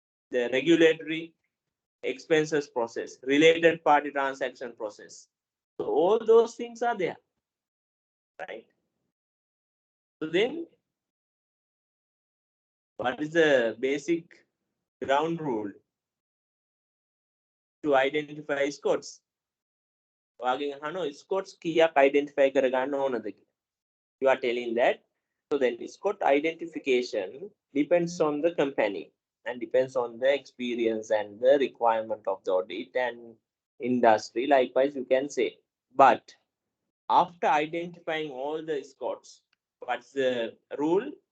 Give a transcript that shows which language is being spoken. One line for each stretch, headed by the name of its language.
English: The regulatory expenses process, related party transaction process. So all those things are there, right? So then, what is the basic ground rule to identify Scots?
Sinhala: ඔයාගෙන් අහනවා Scots කීයක් identify කරගන්න ඕනද කියලා.
English: You are telling that. So then Scot identification depends on the company and depends on the experience and the requirement of the audit and industry. Likewise, you can say. But after identifying all the Scots, what's the rule?